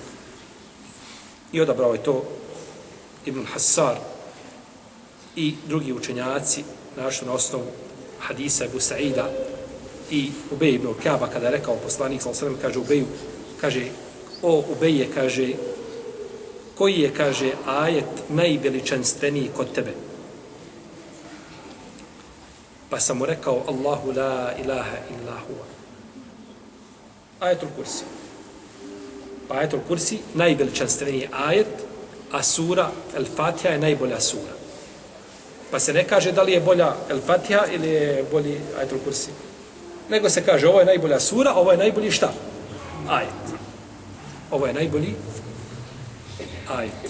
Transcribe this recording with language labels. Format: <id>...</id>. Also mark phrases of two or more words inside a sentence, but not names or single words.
<bs>I odabrao je to Ibn Hassar i drugi učenjaci, našli na osnovu hadisa Ebu Sa'ida i Ubej ibn Kaba, kada je rekao poslanik, kaže Ubeju, kaže, o Ubeje, kaže, koji je, kaže, ajet najveličanstveniji kod tebe? Pa sam mu rekao,</bs> <ar>الله لا إله إلا هو.</ar> <bs>Ajetul Kursi. Pa ajetul Kursi, najveličanstveniji ajet, a sura El-Fatiha je najbolja sura. Pa se ne kaže da li je bolja El-Fatiha ili je bolji ajetul Kursi. Nego se kaže, ovo je najbolja sura, ovo je najbolji šta? Ajet. Ovo je najbolji ajet.</bs>